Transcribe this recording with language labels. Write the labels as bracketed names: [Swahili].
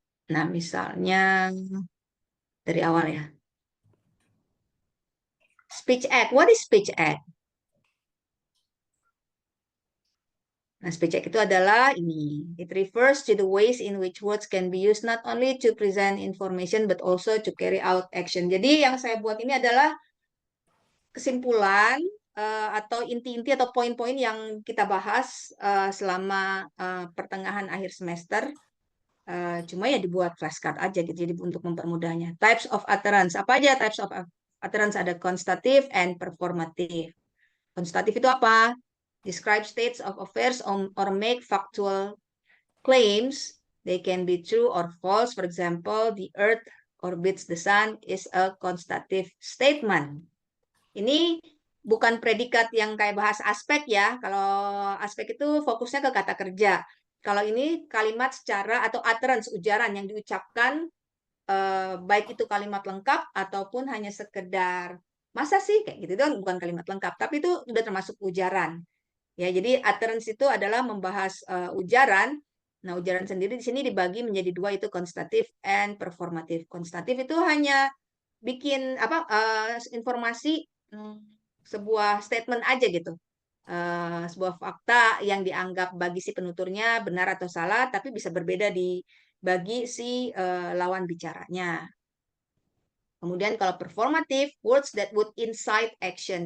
[Indonesian] Nah, misalnya dari awal ya. [English] Speech act. What is speech act? [Indonesian] Nah, speech act itu adalah ini. [English] It refers to the ways in which words can be used not only to present information but also to carry out action. [Indonesian] Jadi yang saya buat ini adalah kesimpulan atau inti-inti atau poin-poin yang kita bahas selama pertengahan akhir semester. Cuma ya dibuat flashcard aja gitu, jadi untuk mempermudahnya. [English] Types of utterance. [Indonesian] Apa aja [English] types of utterance? [Indonesian] Ada constative and performative. Constative itu apa? [English] Describe states of affairs or make factual claims. They can be true or false. For example, the earth orbits the sun is a constative statement. [Indonesian] Ini bukan predikat yang kayak bahas aspek ya. Kalau aspek itu fokusnya ke kata kerja. Kalau ini kalimat secara atau utterance, ujaran yang diucapkan baik itu kalimat lengkap ataupun hanya sekedar masa sih kayak gitu, itu kan bukan kalimat lengkap, tapi itu sudah termasuk ujaran. Ya, jadi utterance itu adalah membahas ujaran. Nah, ujaran sendiri di sini dibagi menjadi dua, itu konstatif and performatif. Konstatif itu hanya bikin apa informasi sebuah statement aja gitu. Sebuah fakta yang dianggap bagi si penuturnya benar atau salah, tapi bisa berbeda bagi si lawan bicaranya. Kemudian kalau performatif, [English] words that would incite action.